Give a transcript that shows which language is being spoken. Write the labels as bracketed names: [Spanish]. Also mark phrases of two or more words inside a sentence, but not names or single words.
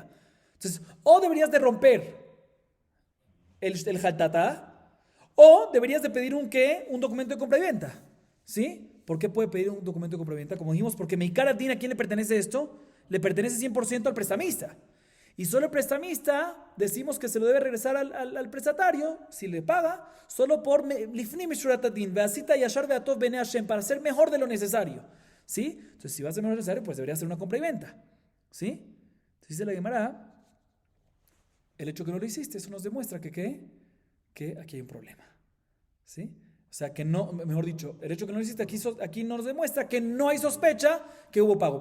[Spanish] Entonces, o deberías de romper el jaltatá, o deberías de pedir un ¿qué? Un documento de compra y venta. ¿Sí? ¿Por qué puede pedir un documento de compra y venta? Como dijimos, porque mi cara tiene, ¿a quién le pertenece esto? Le pertenece 100% al prestamista. Y solo el prestamista decimos que se lo debe regresar al prestatario, si le paga, solo por [Hebrew] לפנים משורת הדין, ועשית הישר והטוב בעיני השם, [Spanish] para hacer mejor de lo necesario. ¿Sí? Entonces, si va a ser mejor de lo necesario, pues debería ser una compra y venta. ¿Sí? Entonces dice la Gemara, el hecho que no lo hiciste, eso nos demuestra que aquí hay un problema. ¿Sí? O sea, que no, mejor dicho, el hecho que no lo hiciste aquí nos demuestra que no hay sospecha que hubo pago.